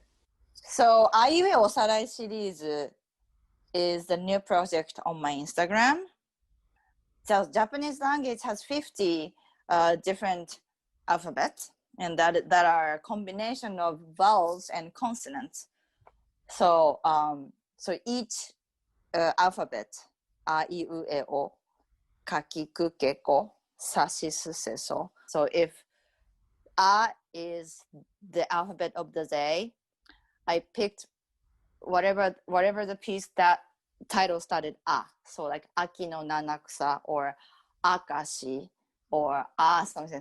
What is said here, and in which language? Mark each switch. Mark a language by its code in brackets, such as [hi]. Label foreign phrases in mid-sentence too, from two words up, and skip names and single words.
[en] So Aiue Osarai series is the new project on my Instagram. So Japanese language has 50 different alphabets, and that are a combination of vowels and consonants. So each alphabet, [ja] あ い う え お かき く け こ, さし す, se, so. [en] So if a is the alphabet of the day, I picked whatever the piece that title started a. So like Aki no Nanakusa or Akashi or something.